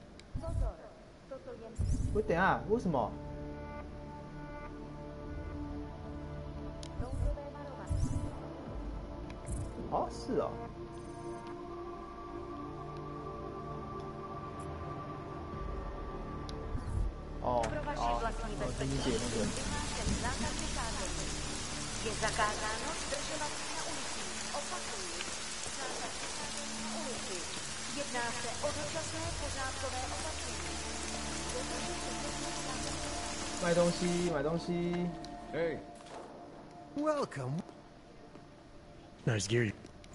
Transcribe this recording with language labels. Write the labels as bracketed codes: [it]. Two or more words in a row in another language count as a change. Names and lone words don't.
[zh] 喂，等一下，为什么？哦，是哦。哦，理解那个。 [cs] Je zakázáno zdržovat se na ulici. Opakuji, zákaz vycházení na ulici. Jedná se o dočasné pořádkové opatření. [zh] 卖东西，买东西。 [en] Hey. Welcome. Nice gear.